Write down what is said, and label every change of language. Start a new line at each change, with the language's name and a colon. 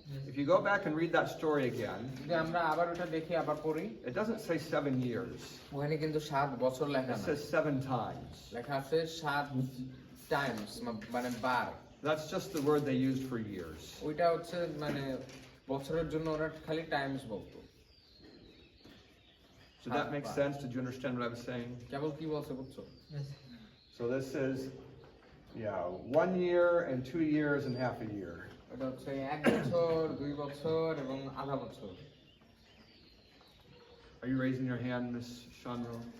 English: If you go back and read that story again,
Bangla: যদি আমরা আবার ওটা দেখি আবার পড়ি,
English: it doesn't say 7 years.
Bangla: ওখানে কিন্তু 7 বছর লেখা
English: It
Bangla: না,
English: says 7 times.
Bangla: লেখা আছে 7 টাইমস মানে বার।
English: That's just the word they used for years.
Bangla: ওইটা হচ্ছে মানে বছরের জন্য ওরা খালি টাইমস বলতো।
English: Did that make sense? Did you understand what I was saying?
Bangla: কেবল কি বলছে বুঝছো?
English: So this is, yeah, 1 year and 2 years and half a year.
Bangla: এটা হচ্ছে 1 বছর, 2 বছর এবং আধা বছর।
English: Are you raising your hand, Miss Shanro?